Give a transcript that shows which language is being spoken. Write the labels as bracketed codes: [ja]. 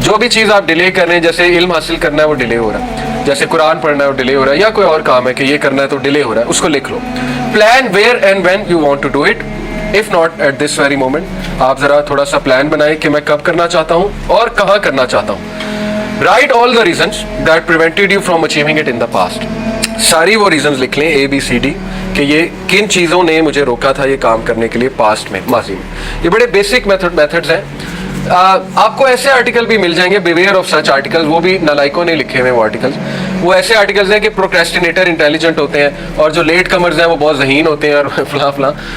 [ur] جو بھی چیز آپ ڈیلے کر رہے ہیں, جیسے علم حاصل کرنا ہے وہ ڈیلے ہو رہا ہے, جیسے قرآن پڑھنا ہے وہ ڈیلے ہو رہا ہے, یا کوئی اور کام ہے کہ یہ کرنا ہے تو ڈیلے ہو رہا ہے, اس کو لکھ لو. [en] Plan where and when you want to do it, if not at this very moment. [ur] آپ ذرا تھوڑا سا پلان بنائیں کہ میں کب کرنا چاہتا ہوں اور کہاں کرنا چاہتا ہوں. [en] Write all the reasons that prevented you from achieving it in the past. [ur] ساری وہ ریزنز لکھ لیں ABCD کہ یہ کن چیزوں نے مجھے روکا تھا یہ کام کرنے کے لیے پاسٹ میں, ماضی میں. یہ بڑے بیسک میتھڈز ہیں. آپ کو ایسے آرٹیکل بھی مل جائیں گے, [en] beware of such articles, [ur] وہ بھی نالائکوں نے لکھے ہوئے وہ آرٹیکلز. وہ ایسے آرٹیکلز ہیں کہ پروکریسٹینیٹر انٹیلیجنٹ ہوتے ہیں اور جو لیٹ کمرز ہیں وہ بہت ذہین ہوتے ہیں اور فلاں.